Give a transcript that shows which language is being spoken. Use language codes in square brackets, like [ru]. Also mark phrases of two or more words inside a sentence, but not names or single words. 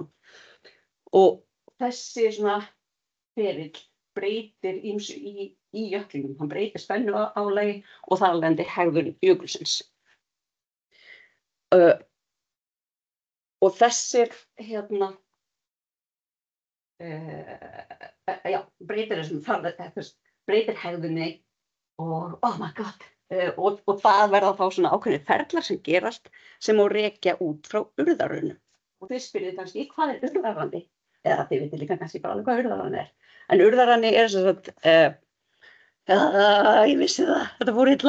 [is] Og þessi svona ferill breytir ýmsu í jöklinum, hann breytir spennuálagi og þar af leiðandi hegðun jökulsins. Og þessir breytir hegðunni og [en] oh my god, [is] og það verða þá svona ákveðnir ferlar sem gerast sem má rekja út frá urðarunum. Og þið spyrjið kannski, hvað urðarani? Eða þið vitið líka kannski bara alveg hvað urðarani En urðarani sem sagt, ég vissi það, þetta fór illa.